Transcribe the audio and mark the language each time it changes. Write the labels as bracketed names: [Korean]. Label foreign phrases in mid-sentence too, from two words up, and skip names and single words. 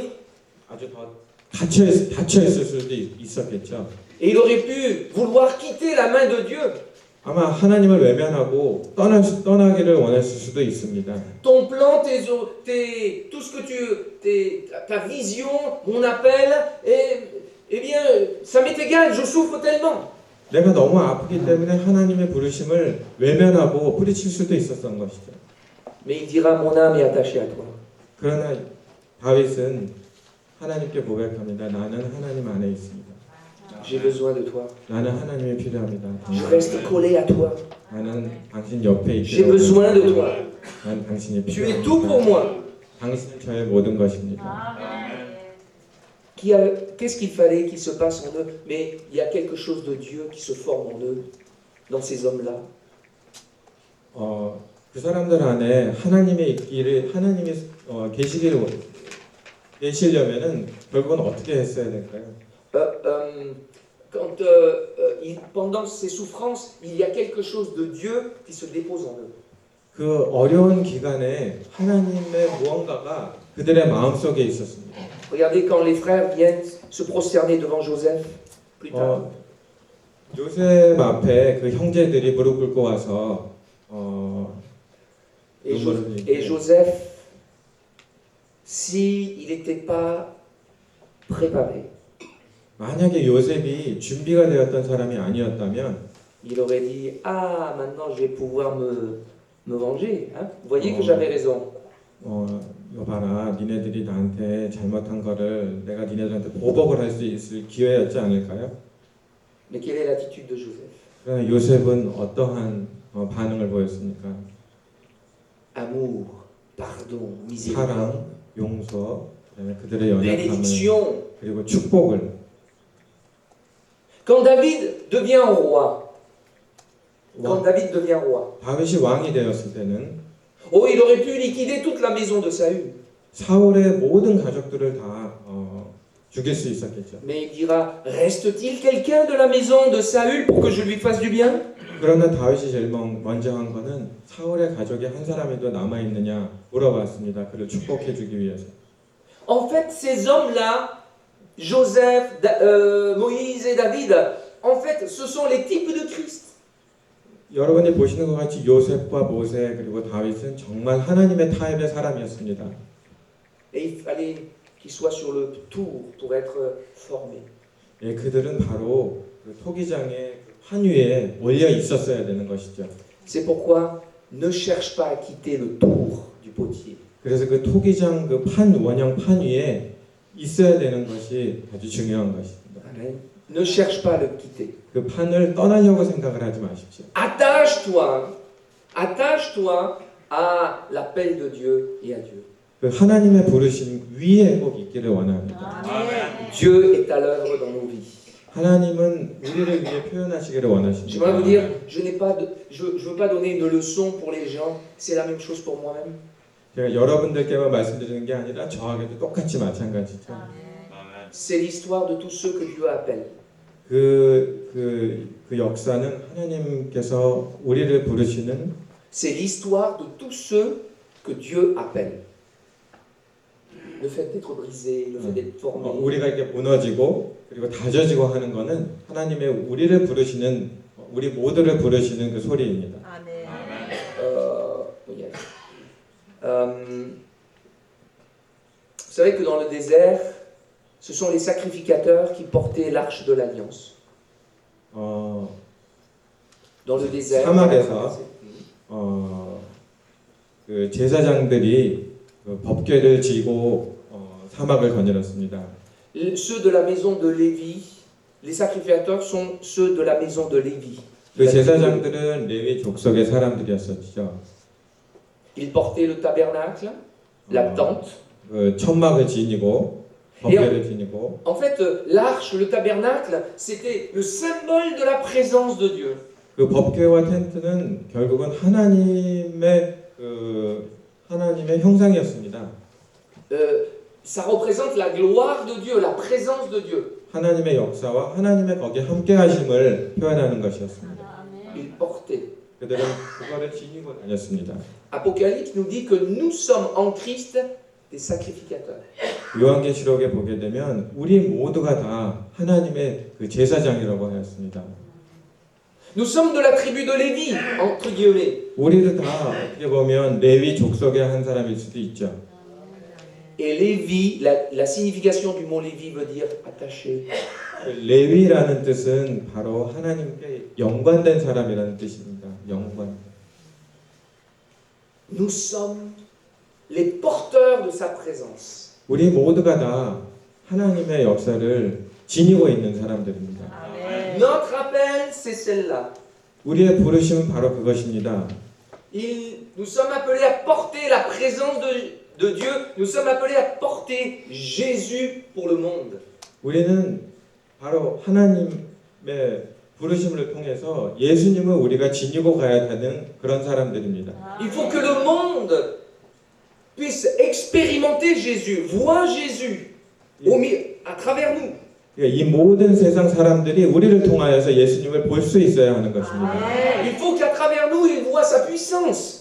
[Korean] 아주 더 닫혀 있을 수도 있었겠죠. [French] et il aurait pu vouloir quitter la main de Dieu. [Korean] 아마 하나님을 외면하고 떠나기를 원했을 수도 있습니다. [French] Ton plan, tout ce que ta vision, mon appel, eh bien, ça m'est égal, je souffre tellement. [Korean] 내가 너무 아프기 때문에 하나님의 부르심을 외면하고 뿌리칠 수도 있었던 것이죠. [French] Mais il dira, mon âme est attachée à toi. [Korean] 그러나 다윗은 하나님께 고백합니다. 나는 하나님 안에 있습니다. [French] J'ai besoin de toi. [Korean] 나는 하나님이 필요합니다. [French] Je reste collé à toi. [Korean] 나는 당신 옆에 [French] J'ai [Korean] 있기를 [French] besoin de toi. [Korean] 난 당신이 [French] Tu es tout pour [Korean] 필요합니다. [French] moi. [Korean] 당신은 저의 모든 것입니다. [French] Qu'est-ce qu'il fallait qu'il se passe en eux? Mais il y a quelque chose de Dieu qui se forme en eux, dans ces hommes-là. [Korean] 그 사람들 안에 하나님의 있기를 하나님이 계시려면은 결국은 어떻게 했어야 될까요? [French] Pendant ces souffrances, il y a quelque chose de Dieu qui se dépose en eux. [Korean] 그 어려운 기간에 하나님의 무언가가 그들의 마음속에 있었습니다. [French] Regardez quand les frères viennent se prosterner devant Joseph, plus tard. [Korean] 요셉 앞에 그 형제들이 무릎 꿇고 와서 [French] Et Joseph, s'il n'était pas préparé, [Korean] 만약에 요셉이 준비가 되었던 사람이 아니었다면 [French] il aurait dit, ah, maintenant je vais pouvoir me venger. Hein? Vous voyez que j'avais raison. [Korean] 이거 봐라, 니네들이 나한테 잘못한 거를 내가 니네들한테 보복을 할 수 있을 기회였지 않을까요? [French] Mais quelle est l'attitude de Joseph? [Korean] 그러나 요셉은 어떠한 반응을 보였습니까? [French] Amour, pardon, miséricorde, [Korean] 사랑, 용서, 그다음에 그들의 연약함을 [French] bénédiction. [Korean] 그리고 축복을. [French] Quand David devient roi, [Korean] 다윗이 왕이 되었을 때는 [French] oh, il aurait pu liquider toute la maison de Saül. [Korean] 사울의 모든 가족들을 다 죽일 수 있었겠죠. [French] Mais il dira, reste-t-il quelqu'un de la maison de Saül pour que je lui fasse du bien? [Korean] 그러나 다윗이 제일 먼저 한 거는 사울의 가족이 한 사람이도 남아 있느냐 물어봤습니다. 그를 축복해 주기 위해서. [French] En fait, ces hommes-là, Joseph, Moïse et David, en fait, ce sont les types de Christ. [Korean] 여러분이 보시는 것 같이 요셉과 모세 그리고 다윗은 정말 하나님의 타입의 사람이었습니다. [French] Et il fallait qu'ils soient sur le tour pour être formés. [Korean] 예, 그들은 바로 그 토기장의 판 위에 올려 있었어야 되는 것이죠. [French] C'est pourquoi ne cherche pas à quitter le tour du potier. [Korean] 그래서 그 토기장 그 원형 판 위에 있어야 되는 것이 아주 중요한 것입니다. [French] Amen. Ne cherche pas à le quitter. [Korean] 그 판을 떠나려고 생각을 하지 마십시오. [French] Attache-toi à l'appel de Dieu et à Dieu. [Korean] 그 하나님의 부르심 위에 꼭 있기를 원합니다. [French] Dieu est à l'œuvre dans nos vies. [Korean] 하나님은 우리를 위해 표현하시기를 원하십니다. [French] J'aimerais vous dire, je veux pas donner une leçon pour les gens. C'est la même chose pour moi-même. [Korean] 제가 여러분들께만 말씀드리는 게 아니라 저에게도 똑같이 마찬가지죠. [French] C'est l'histoire de tous ceux que Dieu appelle. [Korean] 그 역사는 하나님께서 우리를 부르시는 [French] C'est l'histoire de tous ceux que Dieu appelle. Le fait d'être brisé, le fait d'être formé. [Korean] 우리가 이렇게 무너지고 그리고 다져지고 하는 거는 하나님의 우리를 부르시는 우리 모두를 부르시는 그 소리입니다. 아멘. Yes. [French] Vous savez que dans le désert, ce sont les sacrificateurs qui portaient l'arche de l'alliance. Dans le désert. [Korean] 사막에서 그 제사장들이 그 법궤를 지고 사막을 거닐었습니다. [French] Ceux de la maison de Lévi, les sacrificateurs sont ceux de la maison de Lévi. [Korean] 그 제사장들은 레위 족속의 사람들이었었죠. [French] Ils portaient le tabernacle, la tente, [Korean] 그 천막을 지니고 법궤를 지니고 [French] En fait, l'arche, le tabernacle, c'était le symbole de la présence de Dieu. [Korean] 그 법궤와 텐트는 결국은 하나님의 형상이었습니다. [French] Ça représente la gloire de Dieu, la présence de Dieu. [Korean] 하나님의 역사와 하나님의 거기에 함께하심을 표현하는 것이었습니다. [French] Il portait. [Korean] 그들은 그거를 지니고 다녔습니다. [French] Apocalypse nous dit que nous sommes en Christ des sacrificateurs. [Korean] 요한계시록에 보게 되면 우리 모두가 다 하나님의 그 제사장이라고 하였습니다. [French] Nous sommes de la tribu de Lévi, entre guillemets. [Korean] 우리도 다 어떻게 보면 레위 족속의 한 사람일 수도 있죠. [French] Et Lévi, la signification du mot Lévi veut dire attaché. [Korean] 레위라는 뜻은 바로 하나님께 연관된 사람이라는 뜻입니다. 연관. [French] Nous sommes les porteurs de sa présence. [Korean] 우리 모두가 다 하나님의 역사를 지니고 있는 사람들입니다. [French] Notre appel, c'est celle-là. [Korean] 우리의 부르심은 바로 그것입니다. [French] Nous sommes appelés à porter la présence de Dieu. Nous sommes appelés à porter Jésus pour le monde. [Korean] 우리는 바로 하나님의 부르심을 통해서 예수님을 우리가 지니고 가야 하는 그런 사람들입니다. [French] Il faut que le monde puisse expérimenter Jésus, voir Jésus à travers nous. [Korean] 이 모든 세상 사람들이 우리를 통하여서 예수님을 볼 수 있어야 하는 것입니다. [French] Il faut qu'à travers nous, ils voient sa puissance.